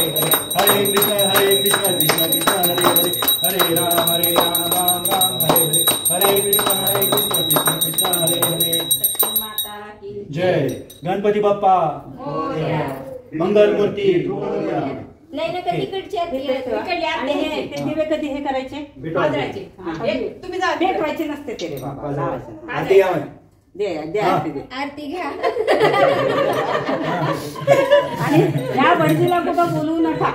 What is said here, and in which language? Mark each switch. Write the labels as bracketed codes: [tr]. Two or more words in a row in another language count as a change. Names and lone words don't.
[sa] हरे हरे कृष्ण कृष्ण कृष्ण हरे हरे हरे राम राम राम हरे हरे हरे कृष्ण कृष्ण कृष्ण हरे हरे। [mr] जय गणपती बाप्पा मंगल मूर्ती। नाही ना कधी तिकडचे ते दिवे कधी हे करायचे? तुम्ही जा, भेटवायचे नसते ते रे बाबा, लावायचे. आरती घ्या म्हणे. दे आरती दे. आरती घ्या आणि या भटजीला कुठं बोलवू नका.